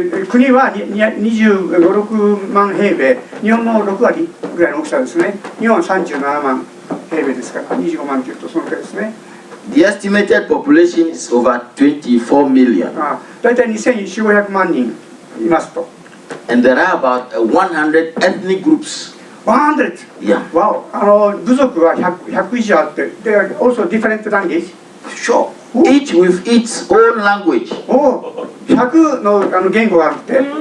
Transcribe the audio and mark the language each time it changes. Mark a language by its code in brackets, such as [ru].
[ja] 国は25、6万平米、日本の6割ぐらいの大きさですね。日本は37万平米ですから、25万というとそのくらいですね。 [en] The estimated population is over 24 million. [ja] だいたい2400万人いますと。 [en] And there are about 100 ethnic groups. 100? Yeah. Wow. [ja] 部族は100以上あって、 [en] they are also different language? Sure. Each with its own language. [ja] 100の言語があるって。